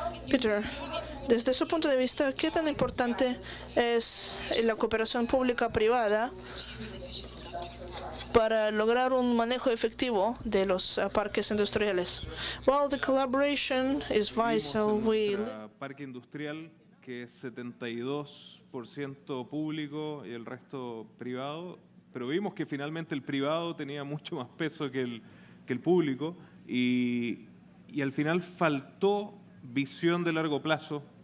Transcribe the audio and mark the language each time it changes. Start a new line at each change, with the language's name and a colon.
Spanish: Peter, desde su punto de vista, ¿qué tan importante es la cooperación pública-privada para lograr un manejo efectivo de los parques industriales?
English: Well, the collaboration is vital.
Spanish: Parque industrial, que es 72% público y el resto privado, pero vimos que finalmente el privado tenía mucho más peso que el público y al final faltó visión de largo plazo.